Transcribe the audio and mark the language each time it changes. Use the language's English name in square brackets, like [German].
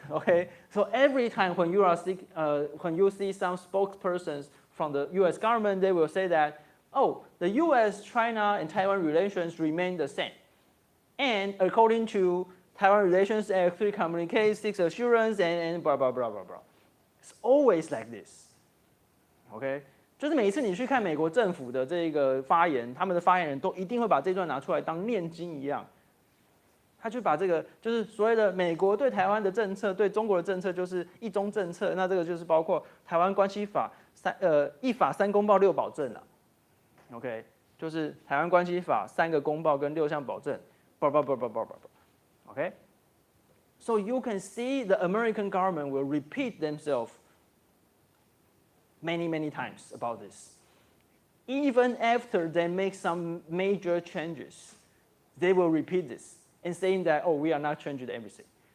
[English] Okay, so every time when you see some spokespersons from the US government, they will say that, oh, the US, China, and Taiwan relations remain the same. And according to Taiwan Relations Act, 3 communiques, 6 assurance, and blah, blah, blah, blah, blah. It's always like this. Okay? [Chinese] 就是每一次你去看美国政府的这个发言，他们的发言人都一定会把这段拿出来当念经一样。他就把这个就是所谓的美国对台湾的政策，对中国的政策就是一中政策，那这个就是包括台湾关系法1法3公报6保证了。 [English] OK， [Chinese] 就是台湾关系法3个公报跟6项保证， [English] Okay， so you can see the American government will repeat themselves many times about this. Even after they make some major changes, they will repeat this and saying that, oh, we are not changing everything.